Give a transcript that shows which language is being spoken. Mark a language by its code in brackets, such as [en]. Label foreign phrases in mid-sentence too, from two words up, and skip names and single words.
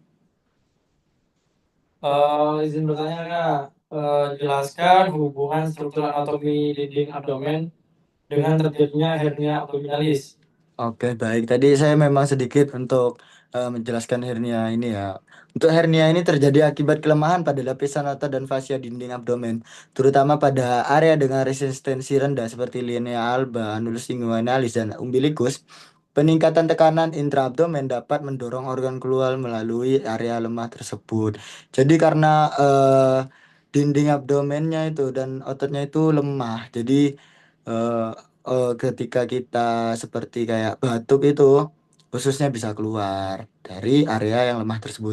[id] Izin bertanya Kak, jelaskan hubungan struktur anatomi dinding abdomen dengan terjadinya hernia abdominalis. Oke, baik. Tadi saya memang sedikit untuk menjelaskan hernia ini ya. Untuk hernia ini terjadi akibat kelemahan pada lapisan otot dan fascia dinding abdomen, terutama pada area dengan resistensi rendah seperti [la] linea alba, annulus inguinalis, [id] dan umbilikus. Peningkatan tekanan intraabdomen dapat mendorong organ keluar melalui area lemah tersebut. Jadi karena dinding abdomennya itu dan ototnya itu lemah, jadi eh, ketika kita seperti kayak batuk itu khususnya bisa keluar dari area yang lemah tersebut.